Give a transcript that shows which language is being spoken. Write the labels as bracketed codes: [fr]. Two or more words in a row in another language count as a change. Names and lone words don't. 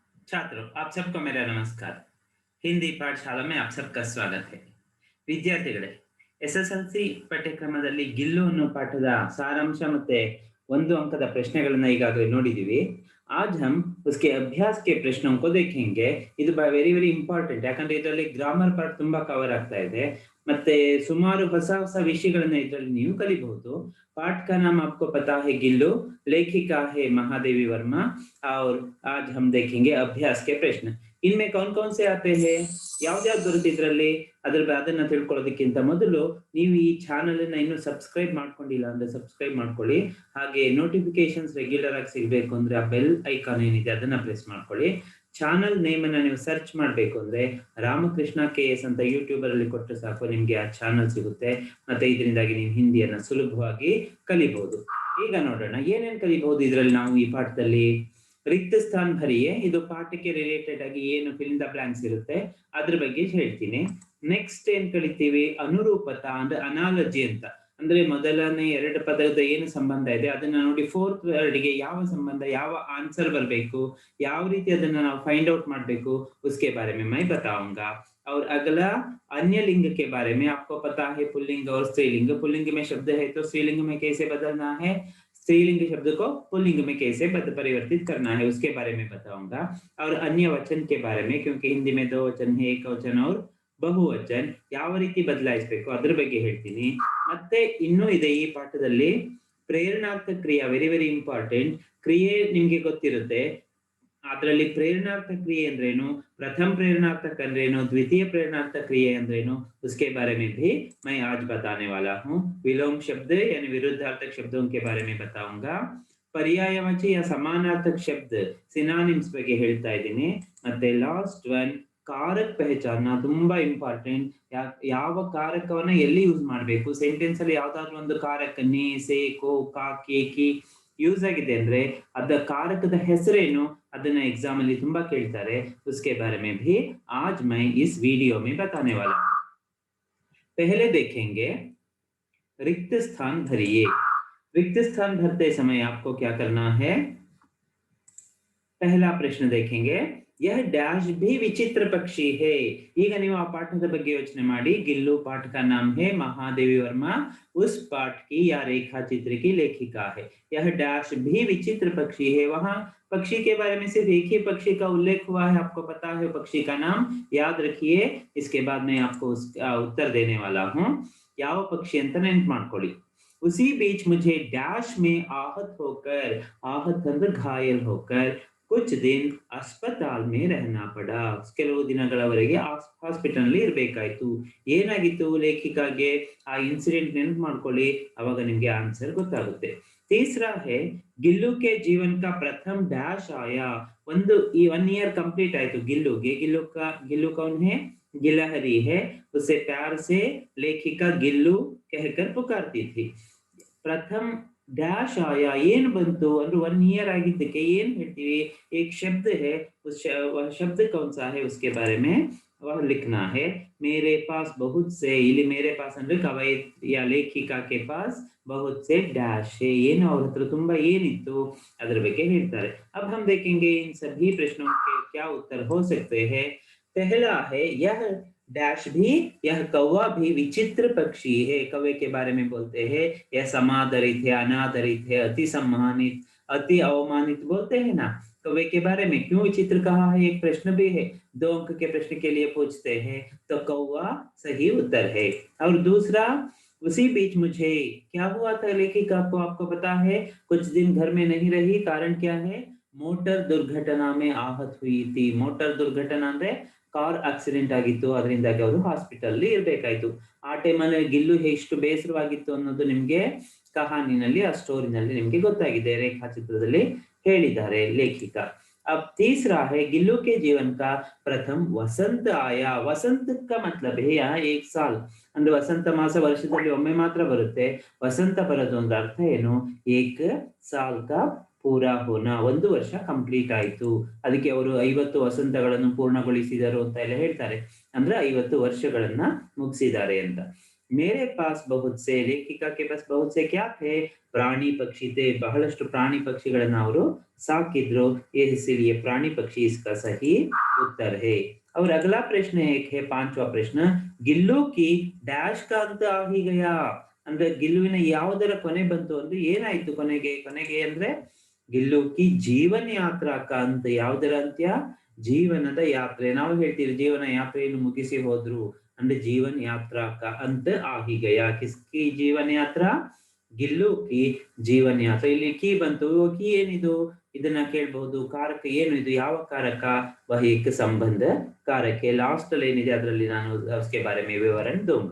[hi] छात्रों, आप सबको मेरा नमस्कार। हिंदी पाठशाला में आप सबका स्वागत है। [kn] ವಿದ್ಯಾರ್ಥಿಗಳೇ, ಎಸ್ಎಸ್ಎಲ್ಸಿ ಪಠ್ಯಕ್ರಮದಲ್ಲಿ ಗಿಲ್ಲು ಅನ್ನೋ ಪಾಠದ ಸಾರಾಂಶ ಮತ್ತೆ ಒಂದು ಅಂಕದ ಪ್ರಶ್ನೆಗಳನ್ನ ಈಗಾಗಲೇ ನೋಡಿದೀವಿ. [hi] आज हम उसके अभ्यास के प्रश्नों को देखेंगे. [kn] ಇದು [en] very very important, [kn] ಯಾಕಂದ್ರೆ ಇದರಲ್ಲಿ [en] grammar part [kn] ತುಂಬಾ ಕವರ್ ಆಗ್ತಾ ಇದೆ. ಮತ್ತೆ ಸುಮಾರು ಹೊಸ ಹೊಸ ವಿಷಯಗಳನ್ನ ಇದರಲ್ಲಿ ನೀವು ಕಲಿಬಹುದು. [hi] पाठ का नाम आपको पता है गिल्लू, लेखिका है महादेवी वर्मा और आज हम देखेंगे अभ्यास के प्रश्न. इनमें कौन कौन से आते हैं, [kn] ಯಾವ್ದ್ಯಾವ್ದು ಬರುತ್ತೆ ಇದರಲ್ಲಿ, ಅದನ್ನ ತಿಳ್ಕೊಳ್ಳೋದಕ್ಕಿಂತ ಮೊದಲು ನೀವು ಈ ಚಾನೆಲ್ ಅನ್ನ ಇನ್ನೂ ಸಬ್ಸ್ಕ್ರೈಬ್ ಮಾಡ್ಕೊಂಡಿಲ್ಲ ಅಂದ್ರೆ ಸಬ್ಸ್ಕ್ರೈಬ್ ಮಾಡ್ಕೊಳ್ಳಿ. ಹಾಗೆ [en] notifications regular [kn] ಆಗಿ ಸಿಗಬೇಕು ಅಂದ್ರೆ ಆ [en] bell icon [kn] ಏನಿದೆ ಅದನ್ನ ಪ್ರೆಸ್ ಮಾಡ್ಕೊಳ್ಳಿ. [en] channel name [kn] ಅನ್ನ ನೀವು ಸರ್ಚ್ ಮಾಡ್ಬೇಕು ಅಂದ್ರೆ ರಾಮಕೃಷ್ಣ KS ಅಂತ ಯೂಟ್ಯೂಬ್ ಅಲ್ಲಿ ಕೊಟ್ಟರೆ ಸಾಕು, ನಿಮ್ಗೆ ಆ ಚಾನಲ್ ಸಿಗುತ್ತೆ. ಮತ್ತೆ ಇದರಿಂದಾಗಿ ನೀವು ಹಿಂದಿಯನ್ನ ಸುಲಭವಾಗಿ ಕಲಿಬಹುದು. ಈಗ ನೋಡೋಣ ಏನೇನ್ ಕಲಿಬಹುದು ಇದರಲ್ಲಿ ನಾವು ಈ ಪಾಠದಲ್ಲಿ. [hi] रिक्त स्थान भरिए, [kn] ಇದು ಪಾಠಕ್ಕೆ ರಿಲೇಟೆಡ್ ಆಗಿ ಏನು [en] fill in the blanks [kn] ಇರುತ್ತೆ ಅದ್ರ ಬಗ್ಗೆ ಹೇಳ್ತೀನಿ. ನೆಕ್ಸ್ಟ್ ಏನ್ ಕಲಿತೀವಿ, ಅನುರೂಪತಾ ಅಂದ್ರೆ ಅನಾಲಜಿ ಅಂತ, ಅಂದ್ರೆ ಮೊದಲನೇ ಎರಡು ಪದದ ಏನು ಸಂಬಂಧ ಇದೆ ಅದನ್ನ ನೋಡಿ [en] fourth word [kn] ಗೆ ಯಾವ ಸಂಬಂಧ, ಯಾವ ಆನ್ಸರ್ ಬರಬೇಕು, ಯಾವ ರೀತಿ ಅದನ್ನ ನಾವು [en] find out [kn] ಮಾಡಬೇಕು, [hi] उसके बारे में मैं बताऊंगा. और अगला अन्य लिंग के बारे में, आपको पता है पुल्लिंग और स्त्रीलिंग. पुल्लिंग में शब्द है तो स्त्रीलिंग में कैसे बदलना है, स्त्रीलिंग शब्द को पुल्लिंग में कैसे परिवर्तित करना है उसके बारे में बताऊंगा. और अन्य वचन के बारे में, क्योंकि हिंदी में दो वचन है, एक वचन और [kn] ಬಹುವಚನ, ಯಾವ ರೀತಿ ಬದಲಾಯಿಸಬೇಕು ಅದ್ರ ಬಗ್ಗೆ ಹೇಳ್ತೀನಿ. ಮತ್ತೆ ಇನ್ನೂ ಇದೆ ಈ ಪಾಠದಲ್ಲಿ ಪ್ರೇರಣಾರ್ಥಕ ಕ್ರಿಯೆ, [en] very very important. [kn] ಕ್ರಿಯೆ ನಿಮ್ಗೆ ಗೊತ್ತಿರುತ್ತೆ, ಅದರಲ್ಲಿ ಪ್ರೇರಣಾರ್ಥಕ ಕ್ರಿಯೆ ಅಂದ್ರೇನು, [hi] प्रथम प्रेरणार्थक अंद्रेनु, द्वितीय प्रेरणार्थक क्रिया अंद्रेनु, उसके बारे में भी मैं आज बताने वाला हूँ. विलोम शब्द यानी विरुद्धार्थक शब्दों के बारे में बताऊंगा. पर्यायवाची या समानार्थक शब्द सिनोनिम्स [kn] ಬಗ್ಗೆ ಹೇಳ್ತಾ ಇದ್ದೀನಿ. ಮತ್ತೆ [en] last one [hi] कारक पहचान, [kn] ತುಂಬಾ ಇಂಪಾರ್ಟೆಂಟ್. ಯಾವ ಕಾರಕವನ್ನ ಎಲ್ಲಿ ಯೂಸ್ ಮಾಡಬೇಕು, ಸೆಂಟೆನ್ಸ್ ಅಲ್ಲಿ ಯಾವ್ದಾದ್ರು ಒಂದು ಕಾರಕ [hi] ने से को का के की [kn] ಯೂಸ್ ಆಗಿದೆ ಅಂದ್ರೆ ಅದ ಕಾರಕದ ಹೆಸರೇನು ಅದನ್ನ एग्जाम ಅಲ್ಲಿ ತುಂಬಾ ಕೇಳ್ತಾರೆ. [hi] उसके बारे में भी आज मैं इस वीडियो में बताने वाला हूं. पहले देखेंगे रिक्त स्थान भरिए. रिक्त स्थान भरते समय आपको क्या करना है, पहला प्रश्न देखेंगे, यह डैश भी विचित्र पक्षी है. [kn] ಈಗ ನೀವು ಆ ಪಾಠದ ಬಗ್ಗೆ ಯೋಚನೆ ಮಾಡಿ. [hi] गिल्लू पाठ का नाम है महादेवी वर्मा, उस पाठ की या रेखा चित्र की लेखिका है. यह डैश भी विचित्र पक्षी है. वहां पक्षी के बारे में सिर्फ एक ही पक्षी का उल्लेख हुआ है, आपको पता है पक्षी का नाम याद रखिए. इसके बाद मैं आपको उसका उत्तर देने वाला हूं. [kn] ಯಾವ ಪಕ್ಷಿ ಅಂತ ನೆನಪು ಮಾಡ್ಕೊಳ್ಳಿ. [hi] उसी बीच मुझे डैश में आहत होकर, आहत ಅಂದ್ರೆ घायल होकर कुछ दिन अस्पताल में रहना पड़ा. [kn] ಕೆಲವು ದಿನಗಳವರೆಗೆ ಹಾಸ್ಪಿಟಲ್ ನಲ್ಲಿ ಇರಬೇಕಾಯಿತು. ಏನಾಗಿತ್ತು ಲೇಖಿಕಾಗೆ, ಆ ಇನ್ಸಿಡೆಂಟ್ ನೆನಪು ಮಾಡ್ಕೊಳ್ಳಿ, ಅವಾಗ ನಿಮ್ಗೆ ಆನ್ಸರ್ ಗೊತ್ತಾಗುತ್ತೆ. [hi] तीसरा है गिल्लू के जीवन का प्रथम डैश आया. [kn] ಒಂದು ಈ 1 [en] year complete [kn] ಆಯ್ತು ಗಿಲ್ಲೂಗೆ. [hi] गिल्लू कौन है, गिलहरी है. उसे प्यार से लेखिका गिल्लू कहकर पुकारती थी. प्रथम डैश आया [kn] ಏನ್ ಬಂತು ಅಂದ್ರೆ 1 ईयर ಆಗಿದ್ದಕ್ಕೆ ಏನ್ ಹೇಳ್ತೀವಿ, [hi] एक शब्द है, वह शब्द कौन सा है उसके बारे में वह लिखना है. मेरे पास बहुत से, ಇಲ್ಲಿ मेरे पास [kn] ಅಂದ್ರೆ ಕವಯಿತ್ [hi] या लेखिका के पास बहुत से डैश है, [kn] ಏನು ಅವ್ರ ಹತ್ರ ತುಂಬಾ ಏನಿತ್ತು ಅದರ ಬಗ್ಗೆ ಹೇಳ್ತಾರೆ. [hi] अब हम देखेंगे इन सभी प्रश्नों के क्या उत्तर हो सकते हैं. पहला है यह डैश भी, यह कौवा भी विचित्र पक्षी है. कौवे के बारे में बोलते हैं यह समादरित है, अनादरित है, अति सम्मानित, अति अवमानित बोलते हैं ना. कौवे के बारे में क्यों विचित्र कहा है, एक प्रश्न भी है, 2 अंक के प्रश्न के लिए पूछते हैं, तो कौवा सही उत्तर है. और दूसरा, उसी बीच मुझे क्या हुआ था लेखिका को, आपको पता है कुछ दिन घर में नहीं रही. कारण क्या है, मोटर दुर्घटना में आहत हुई थी. मोटर दुर्घटना [kn] ಅಂದ್ರೆ [en] car accident [kn] ಆಗಿತ್ತು, ಅದರಿಂದಾಗಿ ಅವರು ಹಾಸ್ಪಿಟಲ್ ಅಲ್ಲಿ ಇರಬೇಕಾಯ್ತು. ಆ ಟೈಮಲ್ಲಿ ಗಿಲ್ಲು ಎಷ್ಟು ಬೇಸರವಾಗಿತ್ತು ಅನ್ನೋದು ನಿಮ್ಗೆ ಕಹಾನಿನಲ್ಲಿ, ಆ ಸ್ಟೋರಿನಲ್ಲಿ ನಿಮ್ಗೆ ಗೊತ್ತಾಗಿದೆ, ರೇಖಾಚಿತ್ರದಲ್ಲಿ ಹೇಳಿದ್ದಾರೆ ಲೇಖಿಕಾ. [hi] अब तीसरा है गिल्लू के जीवन का प्रथम वसंत आया. वसंत का मतलब है यहाँ 1 साल, [kn] ಅಂದ್ರೆ ವಸಂತ ಮಾಸ ವರ್ಷದಲ್ಲಿ ಒಮ್ಮೆ ಮಾತ್ರ ಬರುತ್ತೆ. ವಸಂತ ಬರೋದು ಒಂದು ಅರ್ಥ ಏನು, 1 [hi] साल का पूरा होना, [kn] 1 ವರ್ಷ ಕಂಪ್ಲೀಟ್ ಆಯ್ತು. ಅದಕ್ಕೆ ಅವರು 50 ವಸಂತಗಳನ್ನು ಪೂರ್ಣಗೊಳಿಸಿದರು ಅಂತ ಎಲ್ಲ ಹೇಳ್ತಾರೆ, ಅಂದ್ರೆ 50 ವರ್ಷಗಳನ್ನ ಮುಗಿಸಿದ್ದಾರೆ ಅಂತ. [hi] मेरे पास बहुत से, ಲೇಖಿಕಾ के पास बहुत से क्या थे, [kn] ಪ್ರಾಣಿ ಪಕ್ಷಿ थे, ಬಹಳಷ್ಟು ಪ್ರಾಣಿ ಪಕ್ಷಿಗಳನ್ನ ಅವರು ಸಾಕಿದ್ರು, [hi] इसीलिए प्राणी पक्षी इसका सही उत्तर है। और अगला प्रश्न एक है, पांचवा प्रश्न, गिल्लू की डैश का अंत आ ही गया, [kn] ಅಂದ್ರೆ ಗಿಲ್ಲುವಿನ ಯಾವುದರ ಕೊನೆ ಬಂತು ಅಂದ್ರೆ ಏನಾಯ್ತು ಕೊನೆಗೆ ಅಂದ್ರೆ [hi] गिल्लू की जीवन यात्रा का अंत, [kn] ಯಾವುದರ ಅಂತ್ಯ, ಜೀವನದ ಯಾತ್ರೆ. ನಾವು ಹೇಳ್ತೀವಿ ಜೀವನ ಯಾತ್ರೆಯನ್ನು ಮುಗಿಸಿ ಹೋದ್ರು ಅಂದ್ರೆ [hi] जीवन यात्रा का अंत आ ही गया, किसकी जीवन यात्रा, [kn] ಗಿಲ್ಲು ಕಿ ಜೀವನ ಯಾತ್ರೆ. ಇಲ್ಲಿ ಕಿ ಬಂತು, ಕಿ ಏನಿದು, ಇದನ್ನ ಕೇಳಬಹುದು, ಕಾರಕ ಏನು ಇದು, ಯಾವ ಕಾರಕ, [hi] वह एक संबंध कारक है, लास्ट [kn] ಅಲ್ಲಿ ಏನಿದೆ ಅದರಲ್ಲಿ ನಾನು [hi] उसके बारे में विवरण दूंगा।